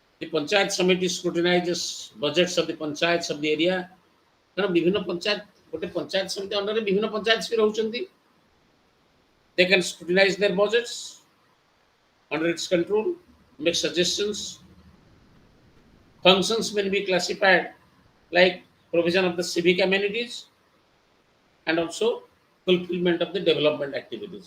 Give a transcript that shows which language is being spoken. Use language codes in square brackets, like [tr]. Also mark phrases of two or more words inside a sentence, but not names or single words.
[en] Panchayat Samiti scrutinizes budgets of the panchayats of the area. [or] Kaରଣ ବିଭିନ୍ନ ପଞ୍ଚାୟତ ଗୋଟେ ପଞ୍ଚାୟତ ସମିତି ଅଣ୍ଡରରେ ବିଭିନ୍ନ ପଞ୍ଚାୟତ ବି ରହୁଛନ୍ତି. [en] They can scrutinize their budgets under its control, make suggestions. Functions may be classified like provision of the civic amenities and also fulfillment of the development activities.